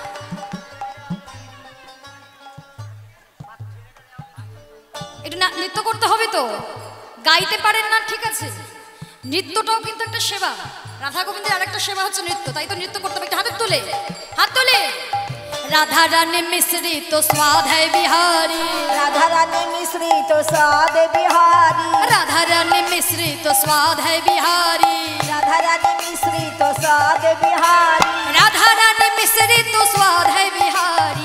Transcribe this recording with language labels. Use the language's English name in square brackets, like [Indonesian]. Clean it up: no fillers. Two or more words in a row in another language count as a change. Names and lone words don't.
[Bangla] একটু নৃত্য করতে হবে তো, গাইতে পারেন না ঠিক আছে, নৃত্যটাও কিন্তু একটা সেবা। রাধা গোবিন্দের আরেকটা সেবা হচ্ছে নৃত্য, তাই তো নৃত্য করতে হবে। একটু হাত তোলে, হাত তোলে। [Hindi] राधा रानी मिश्री तो स्वाद है बिहारी। राधा रानी मिश्री तो स्वाद बिहारी। राधा रानी मिश्री तो स्वाद है बिहारी। राधा रानी मिश्री तो स्वाद बिहारी। राधा रानी मिश्री तो स्वाद है बिहारी।